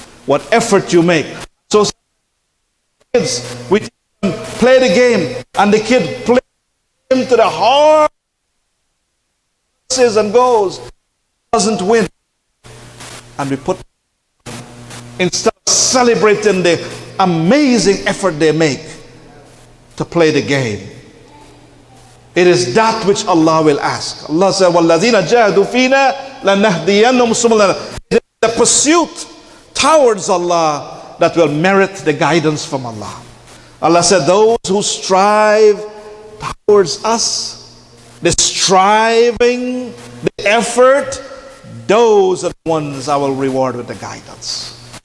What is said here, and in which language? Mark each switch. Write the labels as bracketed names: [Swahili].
[English] What effort you make. So kids, we play the game, and the kid plays to the heart and goes, doesn't win, and we put, instead of celebrating the amazing effort they make to play the game, it is that which Allah will ask. Allah said, [Arabic] وَالَّذِينَ جَاهَدُوا فِينَا لَنَهْدِيَنَّهُمْ سُبُلَنَا. [English] It is the pursuit towards Allah that will merit the guidance from Allah. Allah said, those who strive towards us, the striving, the effort, those are the ones I will reward with the guidance.